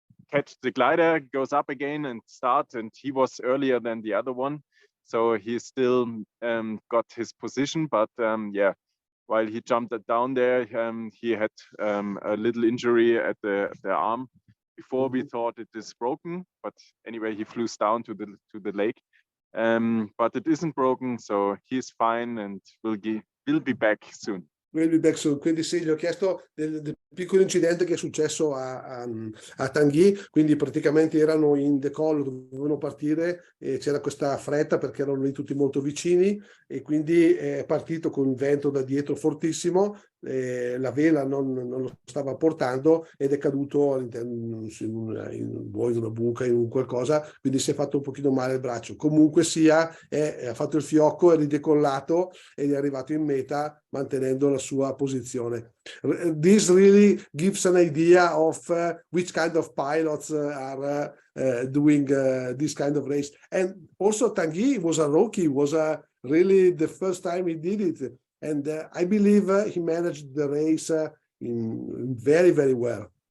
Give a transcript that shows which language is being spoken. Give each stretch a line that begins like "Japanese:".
English: catch the glider, goes up again and start, and he was earlier than the other one, so he still got his position, but yeah, while he jumped down there, he had a little injury at the arm. Before we thought it is broken, but anyway, he flew down to the lake, but it isn't broken, so he's fine and will be back soon.
Italian: Quindi sì, gli ho chiesto del piccolo incidente che è successo a Tanguy, quindi praticamente erano in decollo, dovevano partire e c'era questa fretta perché erano lì tutti molto vicini, e quindi è partito con vento da dietro fortissimo, la vela non lo stava portando ed è caduto all'interno in una buca, in un qualcosa, quindi si è fatto un pochino male il braccio. Comunque sia, ha fatto il fiocco, è ridecollato ed è arrivato in meta mantenendo la sua posizione.
English: This really gives an idea of which kind of pilots are doing this kind of race. And also Tanguy was a rookie, was really the first time he did it. And I believe he managed the race in very well.